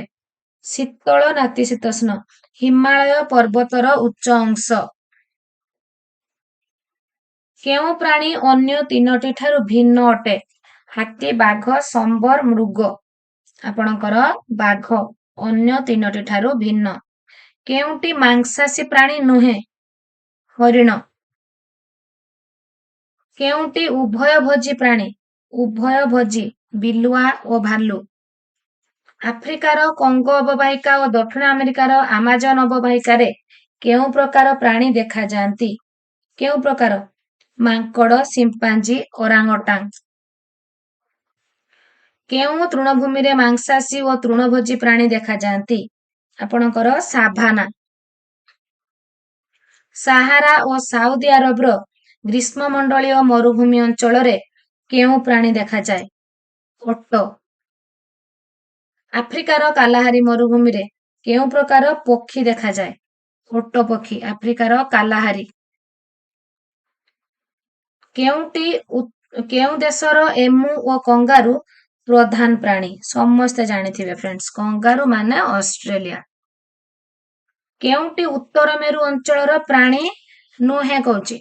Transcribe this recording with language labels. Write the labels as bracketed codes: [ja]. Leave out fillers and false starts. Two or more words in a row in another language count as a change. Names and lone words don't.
[or] ଶୀତଳ ନାତିଶୀତୋଷ୍ଣ ହିମାଳୟ ପର୍ବତର ଉଚ୍ଚ ଅଂଶ। କେଉଁ ପ୍ରାଣୀ ଅନ୍ୟ ତିନୋଟି ଠାରୁ ଭିନ୍ନ ଅଟେ? ହାତୀ, ବାଘ, ସମ୍ବର, ମୃଗ। ଆପଣଙ୍କର ବାଘ ଅନ୍ୟ ତିନୋଟି ଠାରୁ ଭିନ୍ନ। କେଉଁଟି ମାଂସାଶୀ ପ୍ରାଣୀ ନୁହେଁ? ହରିଣ। କେଉଁଟି ଉଭୟଭୋଜୀ ପ୍ରାଣୀ? ଉଭୟଭୋଜୀ, ବିଲୁଆ ଓ ଭାଲୁ। ଆଫ୍ରିକାର କଙ୍ଗୋ ଅବବାହିକା ଓ ଦକ୍ଷିଣ ଆମେରିକାର ଆମାଜନ ଅବବାହିକାରେ କେଉଁ ପ୍ରକାର ପ୍ରାଣୀ ଦେଖାଯାନ୍ତି? କେଉଁ ପ୍ରକାର? ମାଙ୍କଡ଼, ସିମ୍ପାଞ୍ଜି, ଓରାଙ୍ଗୋଟାଙ୍ଗ। କେଉଁ ତୃଣଭୂମିରେ ମାଂସାଶୀ ଓ ତୃଣଭୋଜୀ ପ୍ରାଣୀ ଦେଖାଯାନ୍ତି? ଆପଣଙ୍କର ସାଭାନା। ସାହାରା ଓ ସାଉଦି ଆରବର ଗ୍ରୀଷ୍ମମଣ୍ଡଳୀୟ ମରୁଭୂମି ଅଞ୍ଚଳରେ କେଉଁ ପ୍ରାଣୀ ଦେଖାଯାଏ? ଓଟ। ଆଫ୍ରିକାର କାଲାହାରି ମରୁଭୂମିରେ କେଉଁ ପ୍ରକାର ପକ୍ଷୀ ଦେଖାଯାଏ? ଓଟ ପକ୍ଷୀ, ଆଫ୍ରିକାର କାଲାହାରି। କେଉଁ ଦେଶର ଏମୁ ଓ କଙ୍ଗାରୁ ପ୍ରଧାନ ପ୍ରାଣୀ? ସମସ୍ତେ ଜାଣିଥିବେ ଫ୍ରେଣ୍ଡସ୍, କଙ୍ଗାରୁ ମାନେ ଅଷ୍ଟ୍ରେଲିଆ। କେଉଁଟି ଉତ୍ତର ମେରୁ ଅଞ୍ଚଳର ପ୍ରାଣୀ ନୁହେଁ କହୁଛି?